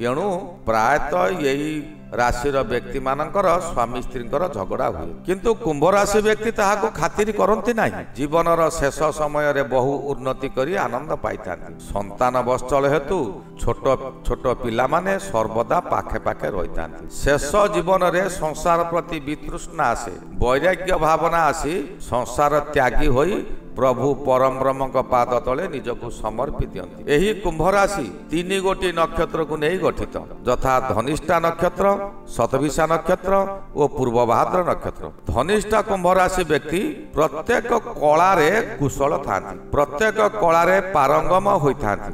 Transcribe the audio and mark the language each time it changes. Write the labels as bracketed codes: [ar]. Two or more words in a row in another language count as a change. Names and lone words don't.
[or] ଏଣୁ ପ୍ରାୟତଃ ଏହି ରାଶିର ବ୍ୟକ୍ତିମାନଙ୍କର ସ୍ୱାମୀ ସ୍ତ୍ରୀଙ୍କର ଝଗଡ଼ା ହୁଏ କିନ୍ତୁ କୁମ୍ଭ ରାଶି ବ୍ୟକ୍ତି ତାହାକୁ ଖାତିର କରନ୍ତି ନାହିଁ। ଜୀବନର ଶେଷ ସମୟରେ ବହୁ ଉନ୍ନତି କରି ଆନନ୍ଦ ପାଇଥାନ୍ତି। ସନ୍ତାନ ବତ୍ସଳ ହେତୁ ଛୋଟ ଛୋଟ ପିଲାମାନେ ସର୍ବଦା ପାଖେ ପାଖେ ରହିଥାନ୍ତି। ଶେଷ ଜୀବନରେ ସଂସାର ପ୍ରତି ବିତୃଷ୍ଣା ଆସେ। ବୈରାଗ୍ୟ ଭାବନା ଆସି ସଂସାର ତ୍ୟାଗୀ ହୋଇ ପ୍ରଭୁ ପରମ ବ୍ରହ୍ମଙ୍କ ପାଦ ତଳେ ନିଜକୁ ସମର୍ପି ଦିଅନ୍ତି। ଏହି କୁମ୍ଭ ରାଶି 3 ଗୋଟି ନକ୍ଷତ୍ରକୁ ନେଇ ଗଠିତ, ଯଥା ଧନିଷ୍ଠା ନକ୍ଷତ୍ର, ଶତଭିଷା ନକ୍ଷତ୍ର ଓ ପୂର୍ବଭାଦ୍ର ନକ୍ଷତ୍ର। ଧନିଷ୍ଠା କୁମ୍ଭ ରାଶି ବ୍ୟକ୍ତି ପ୍ରତ୍ୟେକ କଳାରେ କୁଶଳ ଥାନ୍ତି, ପ୍ରତ୍ୟେକ କଳାରେ ପାରଙ୍ଗମ ହୋଇଥାନ୍ତି।